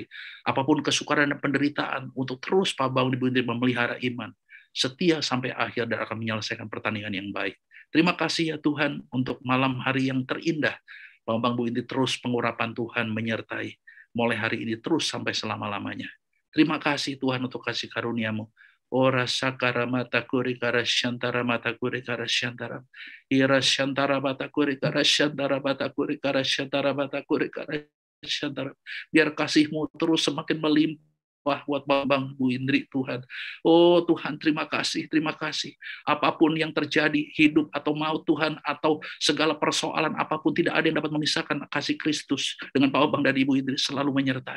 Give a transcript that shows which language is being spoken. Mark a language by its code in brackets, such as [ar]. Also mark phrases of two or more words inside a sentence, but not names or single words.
[id] Apapun kesukaran dan penderitaan, untuk terus Pak Bambang dan Ibu Indri memelihara iman. Setia sampai akhir dan akan menyelesaikan pertandingan yang baik. Terima kasih ya Tuhan untuk malam hari yang terindah. Pak Bambang Ibu Indri terus pengurapan Tuhan menyertai. Mulai hari ini terus sampai selama-lamanya. Terima kasih Tuhan untuk kasih karunia-Mu. Ora sakara mata kuri kara shantara mata kuri kara shantara. Ira shantara mata kuri kara shantara mata kuri kara shantara mata kuri kara shantara. Biar kasih-Mu terus semakin melimpah buat Bambang Bu Indri Tuhan. Oh Tuhan, terima kasih, terima kasih. Apapun yang terjadi, hidup atau maut Tuhan, atau segala persoalan apapun, tidak ada yang dapat memisahkan kasih Kristus dengan Pak Bambang dan Ibu Indri selalu menyertai.